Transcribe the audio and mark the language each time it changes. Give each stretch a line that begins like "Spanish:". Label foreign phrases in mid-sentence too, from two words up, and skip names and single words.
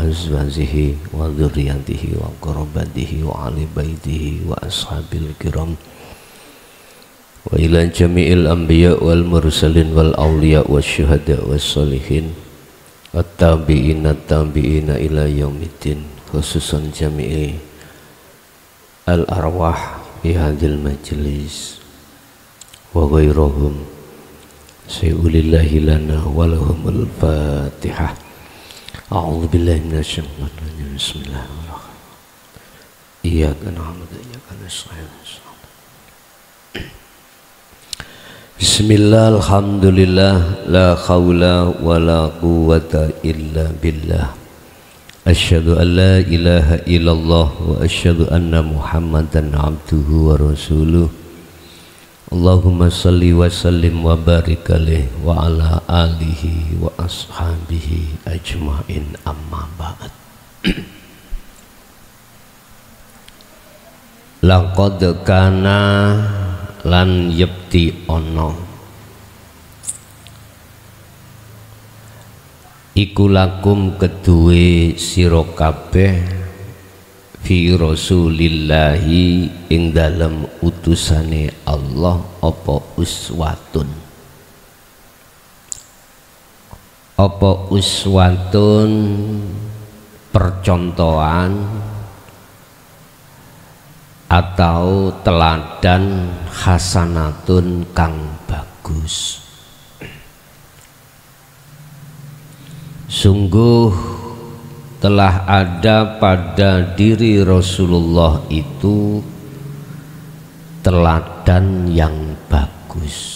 Arabic: أزواجه وذرياته وقراباته وآل بيته وأصحاب الكرام وإلى جميع الأنبياء والمرسلين والأولياء والشهداء والصالحين التابعين إلى يوم الدين، خصوصا جميع الأرواح في هذا المجلس وغيرهم سي لله لنا ولهم الفاتحة. أعوذ بالله من الشيطان الرجيم. بسم الله الرحمن الرحيم. إياك نعبد وإياك نستعين. بسم الله، الحمد لله، لا حول ولا قوة إلا بالله. أشهد أن لا إله إلا الله وأشهد أن محمدا عبده ورسوله. اللهم صل وسلم وبارك عليه وعلى آله وأصحابه أجمعين، أما بعد. لقد كان
Javanese: lan yepti ono iku lakum keduwe sira kabeh
Arabic: في رسول الله
Javanese: ing dalem utusane Allah apa uswatun
Indonesian: percontohan atau teladan
Javanese: hasanatun kang bagus.
Indonesian: Sungguh telah ada pada diri Rasulullah itu teladan yang bagus.